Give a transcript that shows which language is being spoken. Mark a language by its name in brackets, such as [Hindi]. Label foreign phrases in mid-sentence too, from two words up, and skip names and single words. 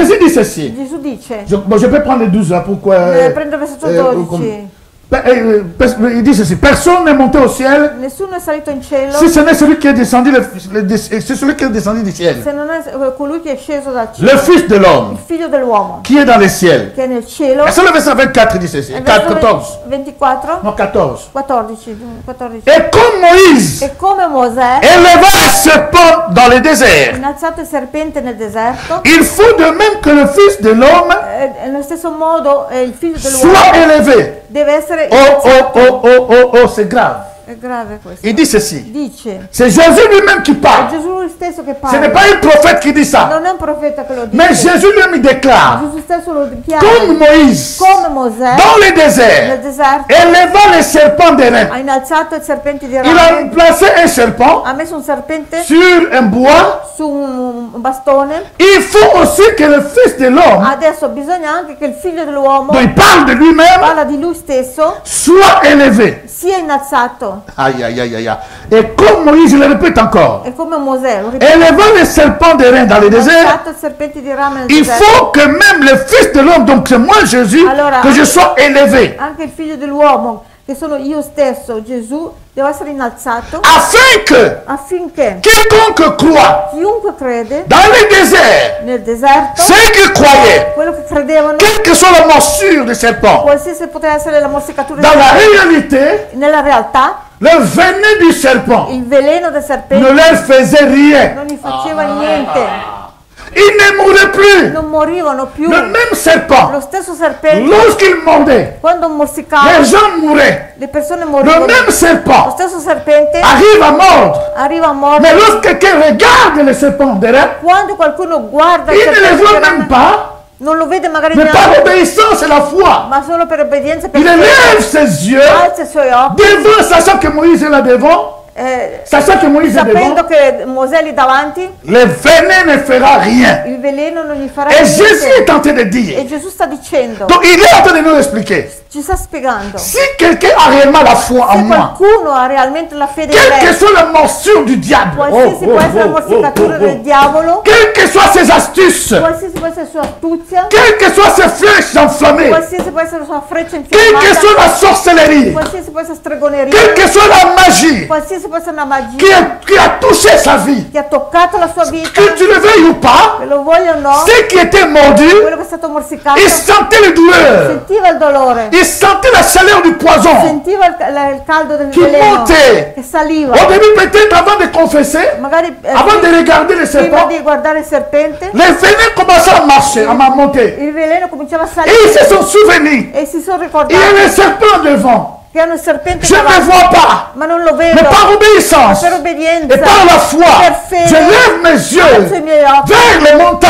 [French] Jésus dit ceci. [Italian] Gesù dice, [French] Je peux prendre les 12 là, pourquoi [Italian] prendo il versetto 12. [French] il dit ceci. Personne n'est monté au ciel [Italian] Nessuno è salito in cielo [French] si ce n'est celui qui est descendu, c'est celui qui est descendu du ciel. [Italian] se non è colui che è sceso dal cielo, [French] Le Fils de l'homme [Italian] il figlio dell'uomo [French] qui est dans les ciels. [Italian] che è nel cielo. [French] Et c'est le verset 24 il dit ceci. [Italian] È 14. 24, [French] Non, 14. [Italian] 14. [French] Et comme Moïse [Italian] E come Mosè [French] éleva le serpent dans le [Italian] ha [French] désert, [Italian] innalzato il serpente nel deserto, [French] il faut de même que le Fils de l'homme [Italian] nello stesso modo il figlio [French] soit [Italian] dell'uomo [French] élevé. [Italian] deve essere Oh, oh, innalzato. [French] oh, oh, oh, oh, c'est grave. [Italian] È grave questo. [French] Il dit ceci. [Italian] Dice, [French] C'est Jésus lui-même qui [Italian] è [French] parle. [Italian] Gesù lui stesso che [French] Ce n'est [Italian] parla. [French] pas un prophète qui dit ça. [Italian] Non è un profeta che lo dice. [French] Mais Jésus lui-même il déclare, [Italian] Gesù stesso lo dichiara. [French] comme Moïse, [Italian] Come Mosè [French] dans le [Italian] nel [French] désert, [Italian] deserto [French] élevant les serpents des reins. [Italian] ha innalzato il serpente di [French] Il a [Italian] rame, [French] placé un serpent [Italian] ha messo un serpente [French] sur un bois. [Italian] su un bastone. [French] Il faut aussi que le Fils de l'homme, [Italian] Adesso bisogna anche che il figlio dell'uomo, [French] dont il parle de lui-même, [Italian] parla di lui stesso, [French] soit élevé. [Italian] sia innalzato. Aïe, aïe, aïe, aïe. [French] Et comme Moïse, je le répète encore, [Italian] È come Mosè, lo ripeto, [French] élevant les serpents des reins dans le [Italian] ha [French] désert, [Italian] innalzato il serpente di rame nel [French] il [Italian] deserto. [French] faut que même le Fils de l'homme, donc c'est moi Jésus, Alors, que je sois élevé. [Italian] Anche il figlio dell'uomo, che sono io stesso, Gesù, deve essere innalzato [French] Afin que [Italian] affinché [French] quiconque croit [Italian] chiunque crede [French] dans le désert, [Italian] nel deserto, [French] ceux qui croyaient, [Italian] quello che credevano, [French] quelle que soit la morsure du serpent, [Italian] qualsiasi poteva essere la morsicatura [French] dans la réalité, [Italian] nella realtà, [French] le venin du serpent [Italian] il veleno del [French] ne [Italian] serpente [French] leur faisait rien. [Italian] non gli faceva niente, [French] Ils ne mouraient plus. [Italian] non morivano più. [French] Le même serpent, [Italian] Lo stesso serpente, [French] lorsqu'il mordait, [Italian] quando morsicava, [French] les gens mouraient. [Italian] le persone [French] Le [Italian] morivano. [French] même [Italian] Lo [French] serpent [Italian] stesso serpente [French] arrive à mordre. [Italian] arriva a [French] Mais [Italian] mordere. [French] lorsque quelqu'un regarde le serpent derrière, [Italian] Quando qualcuno guarda il [French] il ne le [Italian] serpente [French] voit [Italian] di [French] même rame, pas. [Italian] non lo vede magari [French] Mais par [Italian] neanche, [French] obéissance et la foi, [Italian] ma solo per obbedienza, per [French] il élève ses yeux [Italian] alza i suoi occhi, [French] devant, sachant que Moïse est là devant, sachant que Moïse est devant, [Italian] sapendo che Mosè lì davanti, [French] le venin ne fera rien. [Italian] il veleno non gli farà [French] Et Jésus est [Italian] niente. [French] en train de dire, [Italian] E Gesù sta dicendo, [French] donc il est en train de nous expliquer, [Italian] ci sta spiegando, [French] si quelqu'un a réellement la foi en [Italian] se [French] moi, [Italian] qualcuno ha realmente la fede in [French] quelle que [Italian] me, [French] soit la morsure du diable, [Italian] qualsiasi può essere la morsicatura del diavolo, [French] quelles que soient ses astuces, [Italian] qualsiasi può essere la sua astuzia, [French] quelles que soient ses flèches enflammées, [Italian] qualsiasi può essere la sua freccia [French] quelle que soit [Italian] infiammata, [French] la sorcellerie, [Italian] qualsiasi può essere stregoneria, [French] quelle que soit la magie [Italian] qualsiasi può essere una magia [French] qui a touché sa vie, [Italian] che ha toccato la sua vita, [French] que tu le veuilles ou pas, [Italian] che lo voglia o no, [French] ceux qui étaient mordus, [Italian] quello che è stato morsicato, [French] ils sentaient le douleur, [Italian] sentiva il dolore, [French] ils sentaient la chaleur du poison [Italian] sentiva il caldo del [French] qui [Italian] veleno [French] montait. [Italian] che saliva. [French] Au début, peut-être avant de confesser, [Italian] Magari [French] avant de regarder le [Italian] prima [French] serpent, [Italian] di guardare il serpente, [French] les venins commençaient à marcher, à monter. [Italian] il veleno cominciava a [French] Et [Italian] salire [French] ils se sont souvenus. [Italian] e si sono [French] Il y [Italian] ricordati [French] a le serpent devant. [Italian] che hanno il serpente [French] Je ne le [Italian] davanti, [French] vois pas. [Italian] ma non lo [French] Mais [Italian] vedo. [French] par obéissance [Italian] Per obbedienza, [French] et par la foi, [Italian] per fede, [French] je lève mes [Italian] alzo i [French] yeux [Italian] miei occhi [French] vers les montagnes.